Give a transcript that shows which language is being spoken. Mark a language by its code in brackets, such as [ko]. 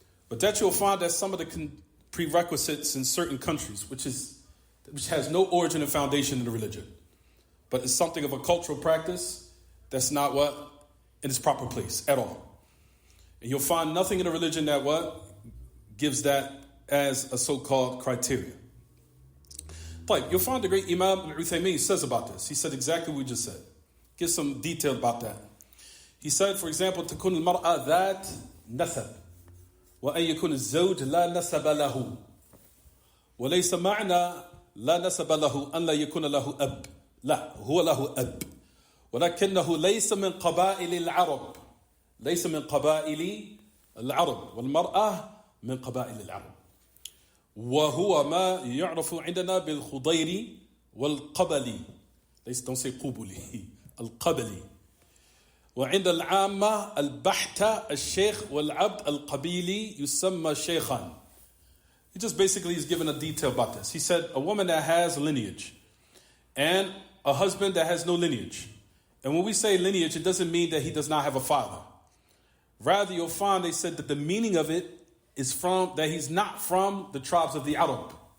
[en] But that you'll find that some of the prerequisites in certain countries, which has no origin and foundation in the religion, but it's something of a cultural practice that's not in its proper place at all. And you'll find nothing in the religion that gives that as a so-called criteria. But you'll find the great Imam al-Uthaymeen says about this. He said exactly what we just said. Give some detail about that. He said, for example, [ar] تكون المرأة ذات نسب وأن يكون الزوج لا نسب له وليس معنى لا نسب له أن لا يكون له أب. لا هو له أب ولكنه ليس من قبائل العرب. ليس من قبائل العرب والمرأة من قبائل العرب. وهو ما يعرف عندنا بالخضيري والقبلي. ليس [en] don't say [ar] قبلي القبلي. وعند العامة البحتة الشيخ والعبد القبيلي يسمى شيخان. [en] He just basically is giving a detail about this. He said a woman that has lineage and a husband that has no lineage. And when we say lineage, it doesn't mean that he does not have a father. Rather, you'll find they said that the meaning of it is from that he's not from the tribes of the Arab.